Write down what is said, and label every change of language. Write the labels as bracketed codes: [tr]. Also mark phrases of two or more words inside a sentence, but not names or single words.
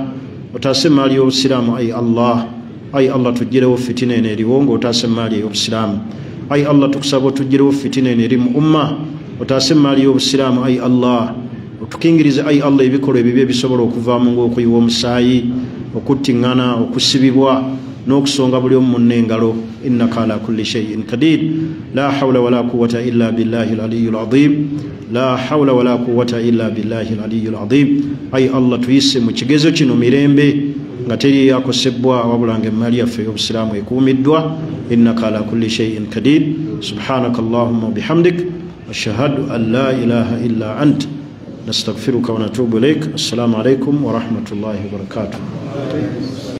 [lg] Otaase emaali y'Obusiraamu ayi Allah. Ayi Allah tuggyirewo fitina eno eriwo ng'otaase emaali ey'Obusiraamu. Ayi Allah tukusaba otuggyirewo fitina eno eri mu umma, otaase emaali y'Obusiraamu ayi Allah. Otukingirize ayi Allah ebikolwa ebibi ebisobola okuvaamu ng'okuyiwa omusaayi, okuttiŋŋana, okusibibwa n'okusonga buli omu munne engalo. [ar] إنك على كل شيء قدير. لا حول ولا قوة إلا بالله العلي العظيم. لا حول ولا قوة إلا بالله العلي العظيم. [lg] Ayi Allah tuyise mu kigezo kino mirembe nga teri yakosebwa wabula ng'emmaali yaffe y'Obusiraamu ekuumiddwa. [ar] إنك على كل شيء قدير. سبحانك اللهم وبحمدك أشهد أن لا إله إلا أنت نستغفرك ونتوب إليك. السلام عليكم ورحمة الله وبركاته.